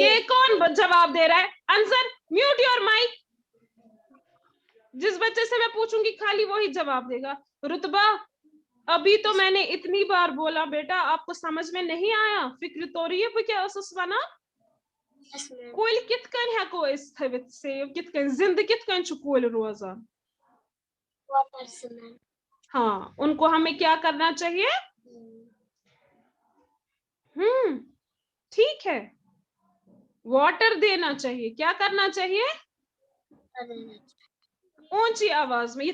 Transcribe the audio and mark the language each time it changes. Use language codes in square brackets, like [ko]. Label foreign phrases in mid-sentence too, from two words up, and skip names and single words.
[hi] ये कौन जवाब दे रहा है? आंसर, [en] mute your mic. [hi] जिस बच्चे से मैं पूछूंगी खाली वही जवाब देगा। रुतबा, अभी तो मैंने इतनी बार बोला बेटा, आपको समझ में नहीं आया? [ks] फिक्र तोरी क्या बना कोल कित कन हेको थवित सेव, कित कन जिंद कित कन कोल रोजान? [hi] हाँ, उनको हमें क्या करना चाहिए? ठीक है, वाटर देना चाहिए। क्या करना चाहिए? ऊंची आवाज में।